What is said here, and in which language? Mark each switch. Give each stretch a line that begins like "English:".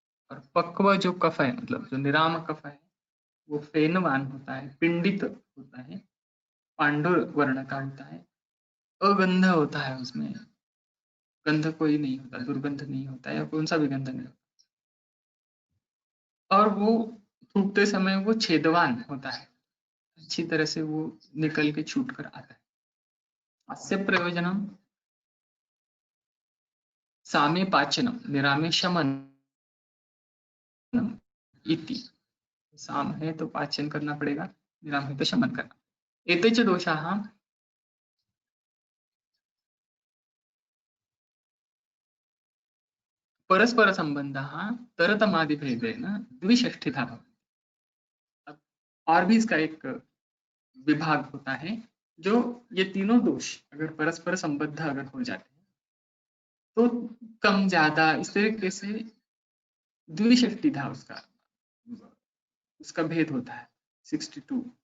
Hindi: और पक्व जो कफ है, मतलब जो निराम कफ है, वो फेनवान होता है, पिंडित होता है, पांडुर वर्ण का होता है, अगंध होता है, उसमें गंध कोई नहीं होता, दुर्गंध नहीं होता है, या कौन सा भी गंध नहीं होता, और वो थूकते समय वो छेदवान होता है, अच्छी तरह से वो निकल के छूट कर आता है।
Sanskrit: अस्य प्रयोजनम सामे पाचनम निरामे शमनम इति।
Hindi: साम है तो पाचन करना पड़ेगा, निराम है तो शमन करना।
Sanskrit: एते च दोषाः परस्पर संबंधः तरतमादिभेदेन द्विषष्ठितः भवति।
Hindi: अब और भी इसका एक विभाग होता है, जो ये तीनों दोष अगर परस्पर संबद्ध अगर हो जाते हैं तो कम ज्यादा इस तरीके से द्विषष्टिधा उसका उसका भेद होता है 62।